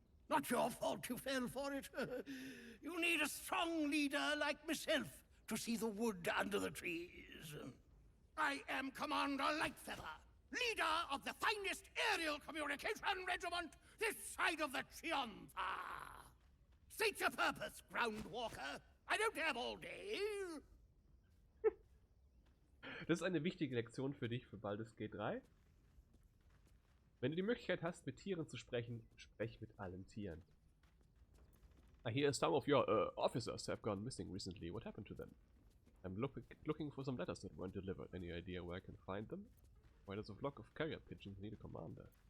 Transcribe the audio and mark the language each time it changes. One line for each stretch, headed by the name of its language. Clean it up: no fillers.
English: Not your fault you fell for it. You need a strong leader like myself to see the wood under the trees. I am Commander Lightfeather, leader of the finest aerial communication regiment this side of the Triumpha. State your purpose, Groundwalker. I don't have all day.
German: Das ist eine wichtige Lektion für dich für Baldur's Gate 3. Wenn du die Möglichkeit hast, mit Tieren zu sprechen, sprech mit allen Tieren.
English: I hear some of your officers have gone missing recently. What happened to them? I'm looking for some letters that weren't delivered. Any idea where I can find them? Why does a flock of carrier pigeons need a commander?